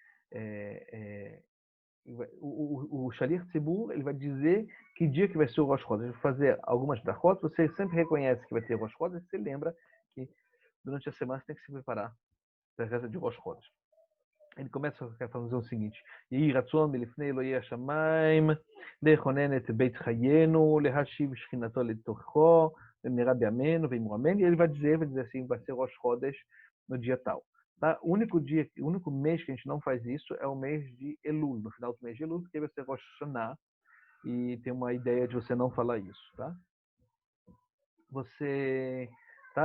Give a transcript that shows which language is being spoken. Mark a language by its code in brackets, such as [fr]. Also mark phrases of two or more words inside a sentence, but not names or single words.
[pt] o Shalir Tzibur, ele vai dizer que dia que vai ser o Rosh Chodesh. Ele vai fazer algumas brachot, você sempre reconhece que vai ter Rosh Chodesh, você lembra que durante a semana você tem que se preparar para a reza de Rosh Chodesh. Ele começa a fazer o seguinte: [he] יהי רצון מלפני אלוהי השמים לכונן את בית חיינו להשיב שכינתו לתוכו ומהרה בימינו ואמרו אמן. [pt] E ele vai dizer assim, vai ser Rosh Chodesh no dia tal. Tá? O único mês que a gente não faz isso é o mês de Elul, no final do mês de Elul, porque vai ser Rosh Hashanah, e tem uma ideia de você não falar isso. Tá? Tá?